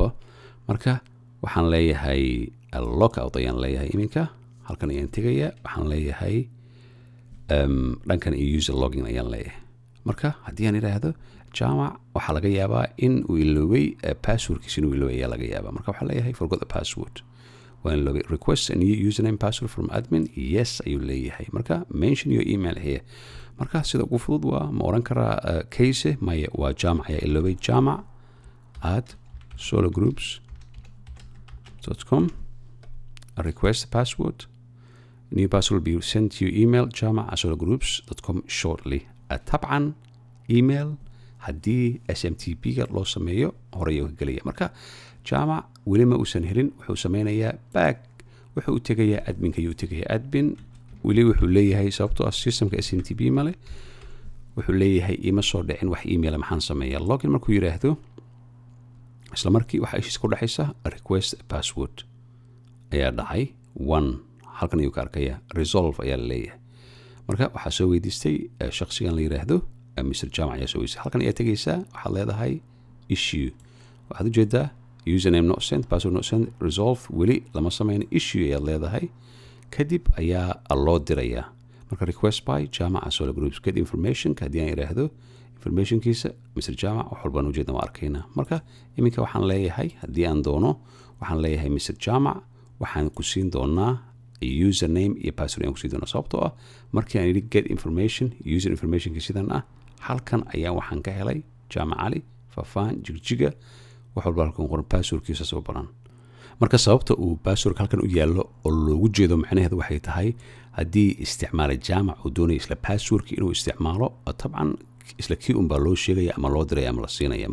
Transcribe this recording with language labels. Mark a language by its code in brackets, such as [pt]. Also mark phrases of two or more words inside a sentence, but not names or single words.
[so] marka waxaan leeyahay lockout ayaan leeyahay. iminka halkan ayaan tegayaa. waxaan leeyahay dhankan iyo [en] user login [so] ayaan leeyahay. marka haddii aan idhaahdo jaamac waxaa laga yaabaa in uu iloobay passwordkiisa inuu iloobay ayaa laga yaabaa. [en] marka waxaan leeyahay forgot the password. [so] waan iloobay. [en] request a new username password from admin. [so] yes ayuu leeyahay. [en] marka mention your email here. [so] marka sida ugu fudud waa ma oran karaa case maya waa jaamac ayaa iloobay. [en] jaamac at solargroups.com request the password. new password will be sent to your email jaamac at solargroups.com shortly. [so] طبعا email haddii smtp-ga loo sameeyo horey ka gelaya. marka jaamac weli ma uusan helin. wuxuu sameynayaa back. wuxuu u tegayaa adminka ayuu tegayaa. admin weli wuxuu leeyahay sababtoo ah systemka smtp male. wuxuu leeyahay ima soo dhicin wax email maxaan sameeyaa. login markuu yiraahdo isla markii waxa ishiis ku dhaxaysa request password ayaa dhacay. one halkan ayuu ka arkaya resolve ayaa leeyahay. marka waxaa soo weydiistay shakhsigan la yiraahdo Mr. Jaamac ayaa soo weydiistay. halkan ayaa tegaysaa. waxaad leedahay issue. waxaad u jeedaa [en] username not sent, password not sent, [so] resolve weli lama sameyn. issue ayaad leedahay. kadib ayaa loo dirayaa. [en] marka request by Jaamac at Solar Groups. get information [so] haddii aan yiraahdo informationkiisa Mr. Jaamac wax walbaan u jeedna waa arkaynaa. marka iminka waxaan leeyahay haddii aan doono waxaan leeyahay Mr. Jaamac waxaan ku siin doonaa username iyo password aan ku siin doonaa. sababtoo ah markii aan yidhi [en] get information user [so] informationka sidan ah halkan ayaan waxaan ka helay jaamac cali faafaan jigjiga wax walba halkan qoran passwordkiisa soo baran. marka sababta uu passwordka halkan u yaallo oo loogu jeedo macnaheedu waxay tahay haddii isticmaala jaamac uu doonayo isla passwordka inuu isticmaalo tabcan isla kii unbaa loo sheegaya ama loo diraya ama la siinaya.